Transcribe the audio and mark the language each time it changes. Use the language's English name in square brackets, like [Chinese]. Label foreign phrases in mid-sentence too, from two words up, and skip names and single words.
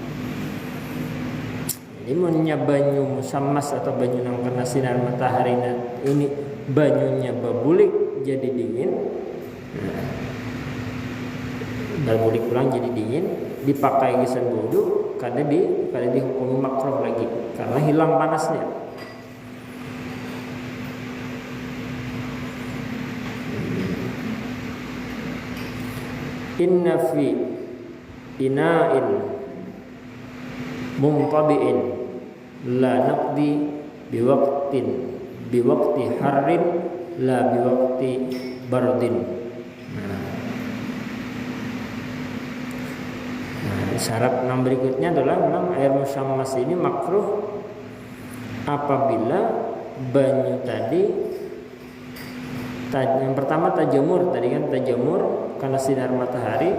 [Banjar] Jadi munnya banyu musammas atau banyu nang kena sinar matahari ini banyunya berbulik jadi dingin. Berbulik pulang jadi dingin, dipakai gesan wudu kada dihukumi makruh lagi karena hilang panasnya. [Arabic] إن في إناء منطبع لا نقد بوقت حر لا بوقت برد. [Indonesian] Syarat yang berikutnya adalah memang air musammas ini makruh apabila banyu tadi yang pertama tajamur, tadi kan tajamur karena sinar matahari.